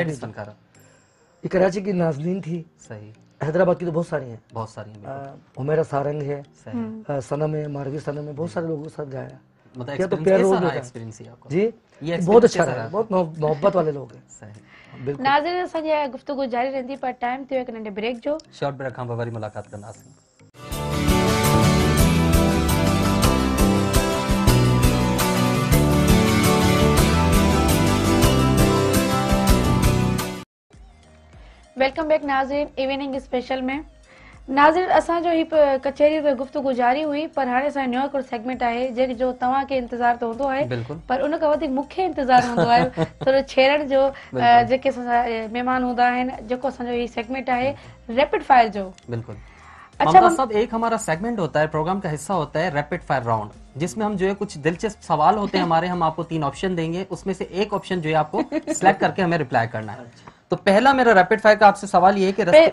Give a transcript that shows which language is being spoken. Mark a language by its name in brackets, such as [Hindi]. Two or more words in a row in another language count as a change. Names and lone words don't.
[Urdu] لیڈیز فنکارہ. یہ کراچی کی نازنین تھی. सही। حیدرآباد کی تو بہت ساری ہیں. بہت ساری ہیں. حمیرا سارنگ ہے، صنم ہے، ماروی صنم ہے، بہت سارے لوگوں کے ساتھ گایا. मतलब کیا تو پیار ہو گیا جی. یہ بہت اچھا رہا، بہت محبت والے لوگ ہیں. सही। [Sindhi] नाज़रीन, असांजी गुफ्तगू जारी रहंदी, पर टाइम थियो एक नंढे ब्रेक जो। [English] short break [Sindhi] खां पोइ वरी मुलाक़ात कंदासीं। [English] welcome back [Urdu] ناظرین، ایوننگ اسپیشل میں. [Sindhi] नाज़रीन, असांजो ही कचहरी पे गुफ्तगू जारी हुई, पर हाणे असांजो नयो हिकिड़ो सेगमेंट आहे जो तव्हांखे इंतज़ार त हूंदो आहे, पर उन खां वधीक मूंखे इंतज़ार हूंदो आहे थोरो छेड़ण जो। जेके महिमान हूंदा आहिनि, जेको असांजो ही सेगमेंट आहे [English] rapid fire [Sindhi] जो। बिल्कुल। [Urdu] اچھا صاحب، ایک ہمارا سیگمنٹ ہوتا ہے، پروگرام کا حصہ ہوتا ہے, प्रोग्राम का हिस्सा होता है [English] rapid fire round, [Urdu] جس میں ہم جو ہے کچھ دلچسپ سوال ہوتے ہیں ہمارے، ہم آپ کو 3 آپشن دیں گے، اس میں سے ایک آپشن جو ہے آپ کو سلیکٹ کر کے ہمیں ریپلائی کرنا ہے. تو پہلا میرا [English] rapid fire [Urdu] کا آپ سے سوال یہ ہے کہ